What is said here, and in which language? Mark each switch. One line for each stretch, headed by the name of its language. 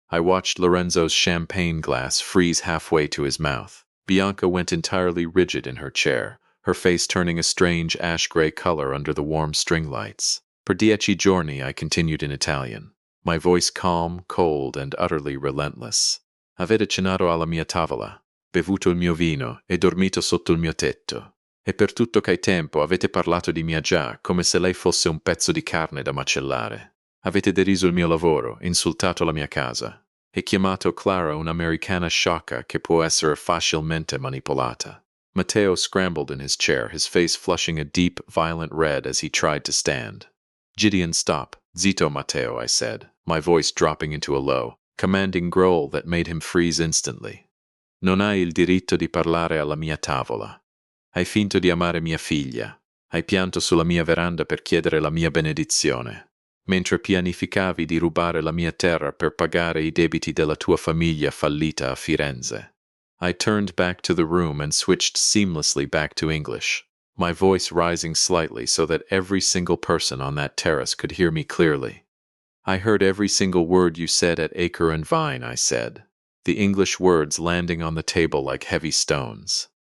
English: I watched Lorenzo's champagne glass freeze halfway to his mouth. Bianca went entirely rigid in her chair, her face turning a strange ash-gray color under the warm string lights.
Italian: Per 10 giorni,
English: I continued in Italian, my voice calm, cold, and utterly relentless.
Italian: Avete cenato alla mia tavola, bevuto il mio vino e dormito sotto il mio tetto. E per tutto quel tempo avete parlato di mia già come se lei fosse un pezzo di carne da macellare. Avete deriso il mio lavoro, insultato la mia casa, e chiamato Clara un'americana sciocca che può essere facilmente manipolata.
English: Matteo scrambled in his chair, his face flushing a deep, violent red as he tried to stand. Gideon, stop.
Italian: Zitto,
English: Matteo, I said, my voice dropping into a low, commanding growl that made him freeze instantly.
Italian: Non hai il diritto di parlare alla mia tavola. Hai finto di amare mia figlia. Hai pianto sulla mia veranda per chiedere la mia benedizione, mentre pianificavi di rubare la mia terra per pagare I debiti della tua famiglia fallita a Firenze.
English: I turned back to the room and switched seamlessly back to English, my voice rising slightly so that every single person on that terrace could hear me clearly. I heard every single word you said at Acre and Vine, I said, the English words landing on the table like heavy stones.